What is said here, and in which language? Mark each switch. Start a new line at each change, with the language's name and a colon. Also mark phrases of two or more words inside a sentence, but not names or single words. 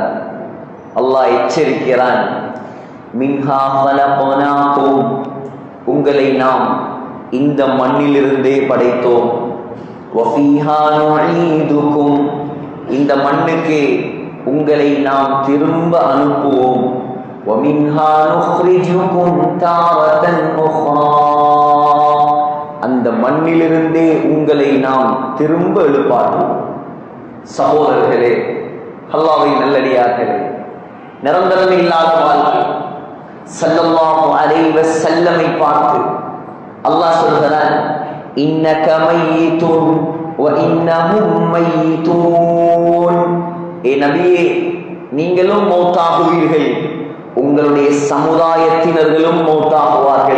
Tamil: அல்லாஹ் எச்சரிக்கிறான்,
Arabic: منها خلقناكم,
Tamil: உங்களை நாம் இந்த மண்ணிலிருந்தே படைத்தோம்,
Arabic: وفيها نعيدكم,
Tamil: இந்த மண்ணுக்கே உங்களை நாம் திரும்ப அனுப்புவோம்,
Arabic: وَمِنْهَا نُخْرِجُكُمْ تَارَةً أُخْرَى,
Tamil: அந்த மண்ணிலிருந்தே உங்களை நாம் திரும்ப எழுப்பாட்டுவோம். சகோதரர்களே, அல்லாஹ்வின் நல்லடியார்களே, நிரந்தரம் இல்லாத வாழ்க்கை.
Arabic: صلى الله عليه وسلم
Tamil: பார்த்து அல்லாஹ் சொல்கிறான்,
Arabic: إنك ميت وإنهم ميتون,
Tamil: ஏ நபியே, நீங்களும் மௌத்தாகுவீர்கள், உங்களுடைய சமுதாயத்தினர்களும் மௌத்தாகுவார்கள்.